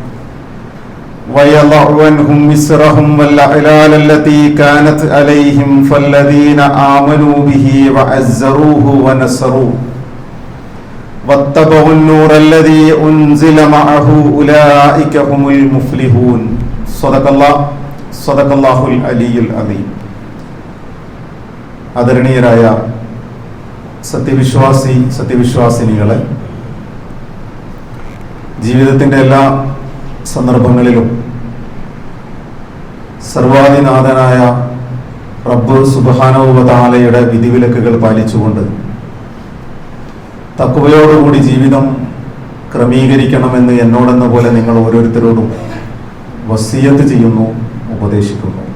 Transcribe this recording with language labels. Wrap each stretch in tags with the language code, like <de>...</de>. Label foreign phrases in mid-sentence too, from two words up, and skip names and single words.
<ar>ويضع عنهم إصرهم والأغلال التي كانت عليهم فالذين آمنوا به وعزروه ونصروه واتبعوا النور الذي أنزل معه أولئك هم المفلحون صدق الله العلي العظيم.</ar> <ml>ആദരണീയരായ സത്യവിശ്വാസിനികളെ, ജീവിതത്തിൻ്റെ എല്ലാ സന്ദർഭങ്ങളിലും സർവാധിനാഥനായ റബ്ബ്</ml> <ar>سبحانه وتعالى</ar> <ml>വിധിവിലക്കുകൾ പാലിച്ചുകൊണ്ട് തഖ്വയോടുകൂടി ജീവിതം ക്രമീകരിക്കണമെന്ന് എന്നോടെന്ന പോലെ നിങ്ങൾ ഓരോരുത്തരോടും വസിയത്ത് ചെയ്യുന്നു, ഉപദേശിക്കുന്നു.</ml>